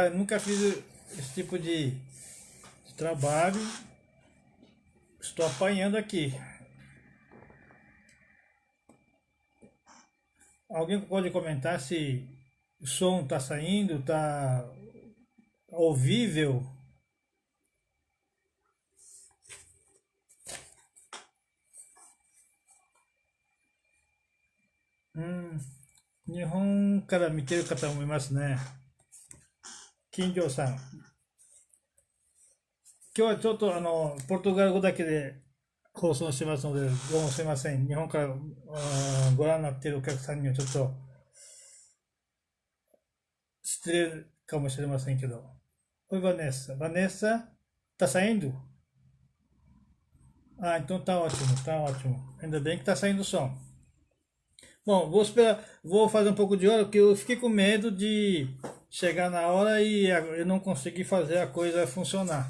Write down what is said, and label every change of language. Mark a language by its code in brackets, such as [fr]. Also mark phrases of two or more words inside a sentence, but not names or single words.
[pt] Eu nunca fiz esse tipo de trabalho. Estou apanhando aqui. Alguém pode comentar se o som está saindo, está ouvível? [ja] 日本から見てる方もいますね。金城さん。今日はちょっとポルトガル語だけで放送してますので、どうもすいません。日本からご覧になっているお客さんにはちょっと失礼かもしれませんけど。 [pt] Oi, Vanessa. Vanessa, tá saindo? Ah, então tá ótimo, tá ótimo. Ainda bem que tá saindo o som. Bom, vou esperar, vou fazer um pouco de hora, porque eu fiquei com medo de chegar na hora e eu não conseguir fazer a coisa funcionar.